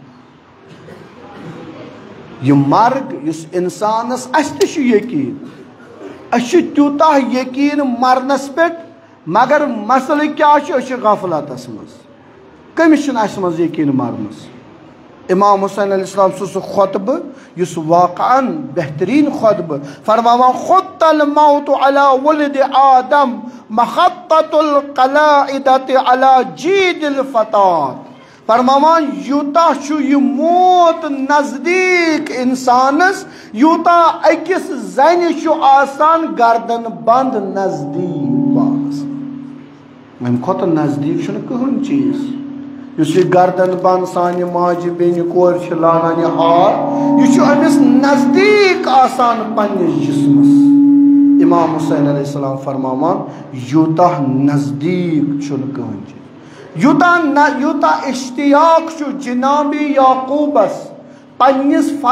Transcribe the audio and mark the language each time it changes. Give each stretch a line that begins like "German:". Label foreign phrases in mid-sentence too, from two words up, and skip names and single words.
Kashmiri: यह मर्ग इस इंसानस यकीन तूता यकीन मरनस पे मगर मसल क्या गफलतस मज कमिस मज यकीन मरनस इमाम हुसैन अलैहिस्सलाम सु खुतब युस वाक़अन बेहतरीन खुतब फरमावान
Arabic: خطّ الموت على ولد آدم مخطّ القلادة على جيد الفتاة
Kashmiri: फरमावान यूता छु यह मौत नजदीक इंसानस यूता अकिस जन छु आसान गर्दन बंद नजदीक पास अम खुद नजदीक छु कहन चीज युस गर्दन बंद सान माज बेन कोर लानान हार यह अमिस नजदीक आसान पन्निस जिस्मस इमाम हुसैन अलैहिस्सलाम फरमावान यूता नजदीक छुन कहन चीज यूता इश्तियाक छु जनाबी याकूबस पन्निस